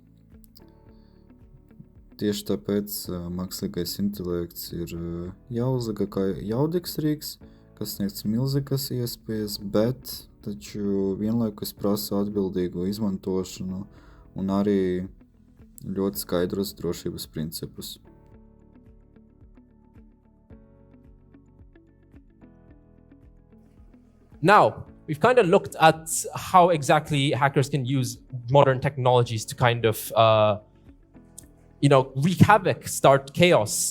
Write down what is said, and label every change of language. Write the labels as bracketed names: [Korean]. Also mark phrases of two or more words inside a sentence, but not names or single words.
[Latvian] Tieši tāpēc mākslīgais intelekts ir jāuzlika kā jaudīgs rīks, kas sniegts milzīgas iespējas, bet taču vienlaikus prasa atbildīgu izmantošanu un arī ļoti skaidrus drošības principus. [English] Now, we've kind of looked at how exactly hackers can use modern technologies to kind of, wreak havoc, start chaos.